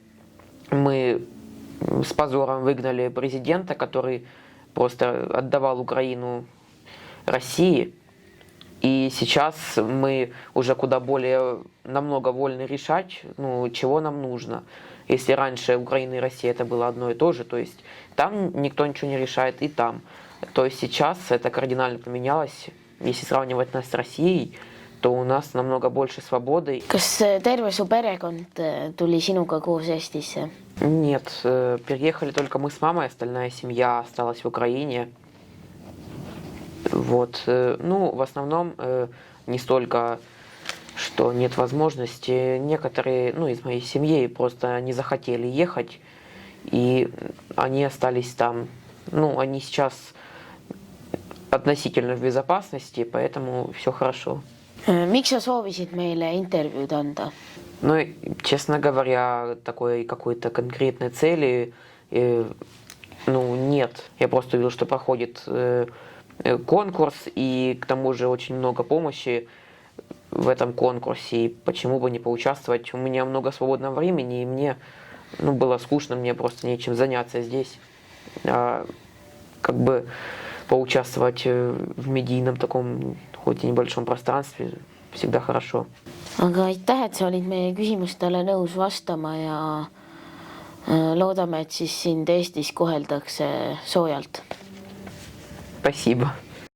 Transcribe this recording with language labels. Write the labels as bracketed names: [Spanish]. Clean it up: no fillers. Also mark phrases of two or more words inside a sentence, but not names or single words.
[Russian] мы с позором выгнали президента, который просто отдавал Украину России, и сейчас мы уже куда более намного вольны решать, ну, чего нам нужно. Если раньше Украина и Россия это было одно и то же, то есть там никто ничего не решает, и там. То есть сейчас это кардинально поменялось. Если сравнивать нас с Россией, то у нас намного больше свободы. [Estonian] Kas terve su perekond tuli sinuga koos Eestisse? [Russian] Нет, переехали только мы с мамой, остальная семья осталась в Украине. Вот, ну, в основном не столько, что нет возможности. Некоторые, ну, из моей семьи просто не захотели ехать, и они остались там. Ну, они сейчас относительно в безопасности, поэтому все хорошо. [Estonian] Miks sa soovisid meile intervjuud anda? [Russian] Ну, честно говоря, такой какой-то конкретной цели, ну, нет. Я просто увидел, что проходит конкурс, и к тому же очень много помощи в этом конкурсе, и почему бы не поучаствовать. У меня много свободного времени, и мне, ну, было скучно, мне просто нечем заняться здесь. Как бы поучаствовать в медийном таком, хоть и небольшом пространстве, всегда хорошо. [Estonian] Aga aitäh, et sa olid meie küsimustele nõus vastama ja loodame, et siis sind Eestis koheldakse soojalt. [Russian] Спасибо.